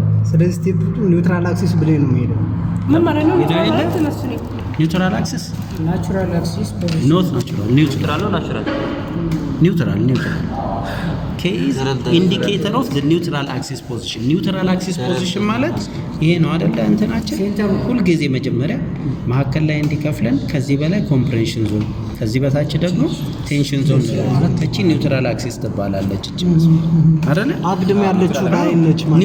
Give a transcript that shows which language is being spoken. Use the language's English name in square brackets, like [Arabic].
[Amharic] ስለዚህ ስቴፕ ኒውትራል አክሲስ ብለህ ነው የሚሄደው። ምን ማለት ነው? [English] ኒውትራል አክሲስ ናቹራል አክሲስ ኖት ናቹራል ኒውትራል ነው። ኒውትራል K is indicator of the neutral axis position. [Amharic] ኒውትራል አክሲስ ፖዚሽን ማለት ይሄ ነው አይደለ? እንትናችን ሁል ጊዜ መጀመሪያ መሀከል ላይ እንዲከፍለን ከዚህ በላይ ኮምፕሬንሽን ዞን ከዚህ በታች ደግሞ ቴንሽን ዞን ማለት እቺ ኒውትራል አክሲስ ትባላለች። እቺ አይደለ? አግድም ያለችው ላይ ነች ማለት